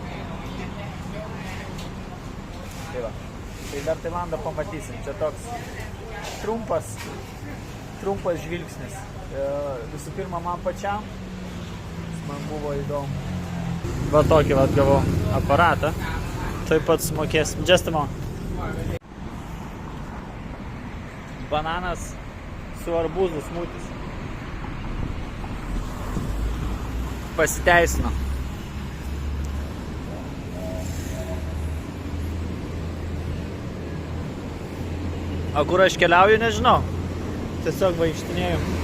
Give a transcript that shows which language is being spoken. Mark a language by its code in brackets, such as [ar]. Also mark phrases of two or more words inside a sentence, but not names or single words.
[lt] Tai va. Tai dar Tailandą pamatysim. Čia toks trumpas žvilgsnis. Visų pirma, man pačiam. Man buvo įdomu. Va tokį gavau aparatą. Taip pat sumokėsim. [en] Just a moment. [lt] Bananas su arbūzų smutis. Pasiteisino. O kur aš keliauju, nežinau. Tiesiog vaikštinėjau.